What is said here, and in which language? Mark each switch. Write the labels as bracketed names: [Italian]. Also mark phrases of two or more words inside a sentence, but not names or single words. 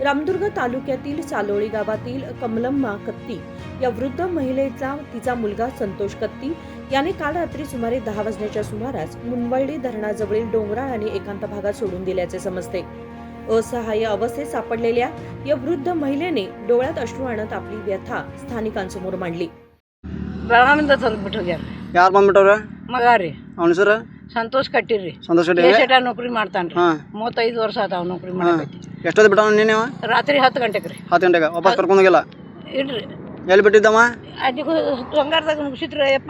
[Marathi] रामदुर्ग तालुक्यातील सालोळी गावातील कमलम्मा कत्ती या वृद्ध महिलेचा तिचा मुलगा संतोष कत्ती याने काल रात्री सुमारे 10 वाजण्याच्या सुमारास मुनवळी धरणाजवळील डोंगराळ आणि एकांत भागात सोडून दिल्याचे समजते। असहाय्य अवस्थेत सापडलेल्या या वृद्ध महिलेने डोळ्यात अश्रू आणत आपली व्यथा स्थानिकांसमोर मांडली। [Kannada] ಬೆಳಗಾವಿಂದ ತಂದ್ಬಿಟ್ಟಿದ್ದಾರೆ। ಯಾರು ಬಂದ್ಬಿಟ್ಟವ್ರೆ? ಮಗ ರೀ, ಅವನ ಹೆಸರು ಸಂತೋಷ್ ಕಟ್ಟಿರಿ। ಸಂತೋಷ್ ಕಟ್ಟಿ ಎಷ್ಟೇಟ ನೌಕರಿ ಮಾಡ್ತಾನ್ರಿ। 35 ವರ್ಷ ಆತಾವ ನೌಕರಿ ಮಾಡಕತ್ತಿ। ಎಷ್ಟೊತ್ತು ಬಿಟ್ಟವನು ನೀನು? ರಾತ್ರಿ 10 ಗಂಟೆಗೆ ರೀ। 10 ಗಂಟೆಗೆ ವಾಪಸ್ ಕರ್ಕೊಂಡು ಹೋಗಿಲ್ಲ? ಇಲ್ರಿ, ಎಲ್ಲಿ ಬಿಟ್ಟಿದ್ದಮ್ಮ? ಅಲ್ಲಿ ಬಂಗಾರದಾಗ ಮುಗಿಸಿದ್ರ ಯಪ್ಪ।